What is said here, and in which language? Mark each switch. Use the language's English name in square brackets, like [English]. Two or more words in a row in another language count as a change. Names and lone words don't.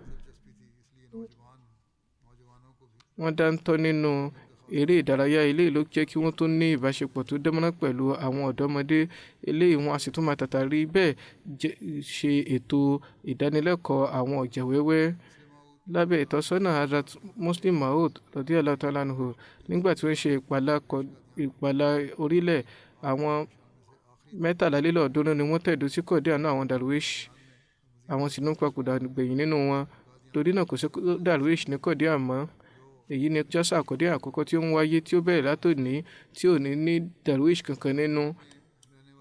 [Yoruba] Wọ́n dáńtọ́ nínú eré ìdárayá. Eléyìí ló jẹ́ kí wọ́n tó ní ìbáṣepọ̀ tó dámọ́rán pẹ̀lú àwọn ọ̀dọ́mọdé. Eléyìí wọn a sì tún máa tàtàrí bẹ́ẹ̀ ṣe ètò ìdánilẹ́kọ̀ọ́ àwọn ọ̀jẹ̀ wẹ́wẹ́. Lábẹ́ ìtọ́sọ́nà Hazrat Muslim Maud [Arabic] رضي الله تعالى عنه [Yoruba] nígbà tí wọ́n ṣe ìpàlà orílẹ̀ àwọn 73 ni wọ́n tẹ̀dó sí Qadian náà àwọn Darwish. Àwọn sì ń papòdà gbẹ̀yìn nínú wọn. Torí náà kò sí Darwish ní Qadian mọ́. Èyí ni Jalsa Qadian àkọ́kọ́ tí ó ń wáyé tí ó bẹ̀rẹ̀ látòní tí ò ní Darwish kankan nínú.